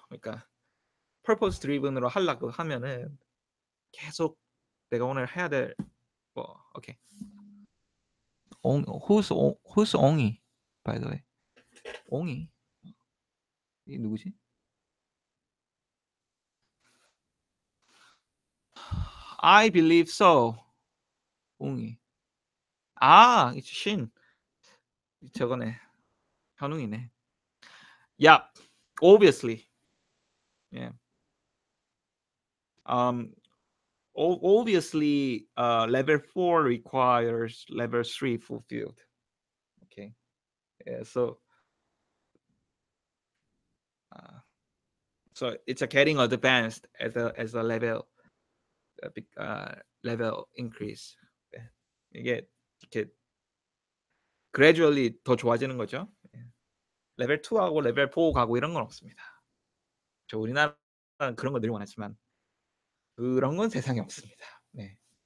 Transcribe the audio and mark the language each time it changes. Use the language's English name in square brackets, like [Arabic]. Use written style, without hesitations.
[Korean] 그러니까 purpose driven으로 하려고 하면은 계속 내가 오늘 해야 될 오케이. [English] Who's 옹이? By the way, [Korean] 옹이 이 누구지? [English] I believe so. 옹이. it's Shin. [Korean] 저거네. 현웅이네. [English] Yeah, obviously. Yeah. Obviously, level 4 requires level 3 fulfilled. Okay. Yeah, so it's getting advanced as a level level increase. [Korean] 이게 이렇게 gradually 더 좋아지는 거죠. 레벨 2하고 레벨 4 가고 이런 건 없습니다. 저 우리나라는 그런 거 늘 원하지만 그런 건 세상에 없습니다. 네.